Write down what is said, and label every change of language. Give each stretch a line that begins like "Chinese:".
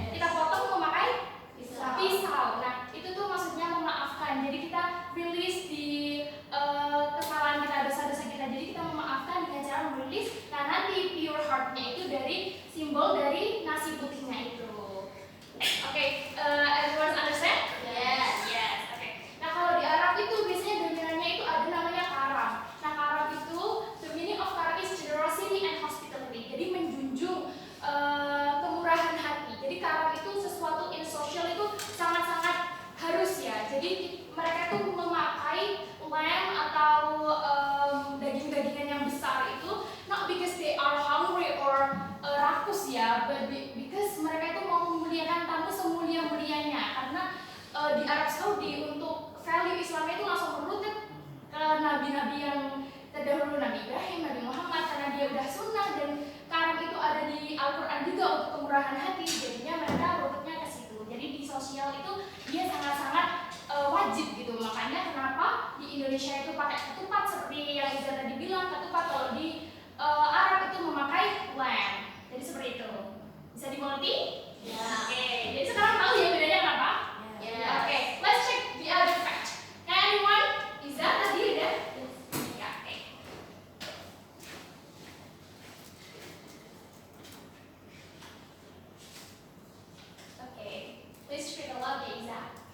Indonesian: Kita potong memakai pisau. Nah, itu tuh maksudnya memaafkan. Jadi kita release di kesalahan kita, dosa-dosa kita. Jadi kita memaafkan dengan cara merilis. Nah, nanti pure heart-nya itu dari simbol dari nasi putihnya itu.
English: Oke, everyone understand? Yes. Yes. Oke.
Indonesian: Nah, kalau di Arab itu biasanya dominannya itu ada namanya karam. Nah, karam itu
English: the meaning of karam is generosity and hospitality.
Indonesian: Jadi menjunjung kemurahan hati. Jadi karam itu sesuatu in social itu sangat-sangat harus ya. Jadi mereka tuh memakai lamb atau daging-dagingan yang besar itu
English: not because they are hungry
Indonesian: or rakus ya,
English: but because
Indonesian: mereka itu mau memuliakan tamu semulia-mulianya. Karena di Arab Saudi untuk value Islam itu langsung merujuk ke nabi-nabi yang terdahulu, Nabi Ibrahim, Nabi Muhammad, karena dia udah sunnah dan karam itu ada di Al-Quran juga untuk kemurahan hati. Jadinya mereka rututnya ke situ. Jadi di sosial itu dia sangat-sangat wajib gitu. Makanya kenapa di Indonesia itu pakai ketupat seperti yang Iza tadi bilang, ketupat. Kalau di Arab itu memakai lamb. Jadi seperti itu. Bisa dimengerti? Ya. Oke. Jadi sekarang tahu ya bedanya kenapa? Ya. Oke.
English: Let's check the other fact. Can anyone?
Indonesian: Iza tadi udah? Ya. Oke.
English: Okay, please read aloud the exam.